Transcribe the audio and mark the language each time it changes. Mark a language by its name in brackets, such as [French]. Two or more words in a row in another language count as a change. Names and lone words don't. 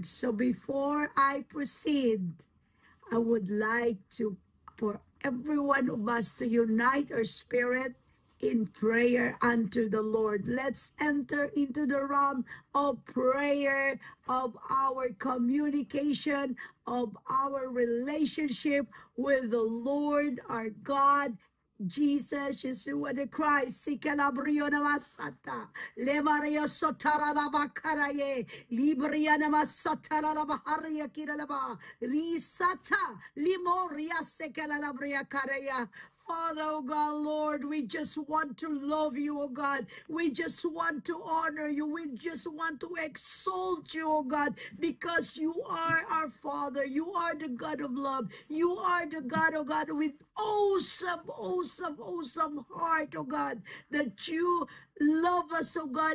[English] So before I proceed, I would like to, for every one of us to unite our spirit in prayer unto the Lord. Let's enter into the realm of prayer, of our communication, of our relationship with the Lord our God, Jesus, Yeshua the Christ, Sikalabrio Namasata, Levario Sotara Bakaraye, Libria Namasatara Baharia Kiralaba, Risata, Limoria Sekalabria Karaya. Father, oh God, Lord, we just want to love you, oh God. We just want to honor you. We just want to exalt you, oh God, because you are our Father. You are the God of love. You are the God, oh God, with awesome, awesome, awesome heart, oh God, that you love us, oh God.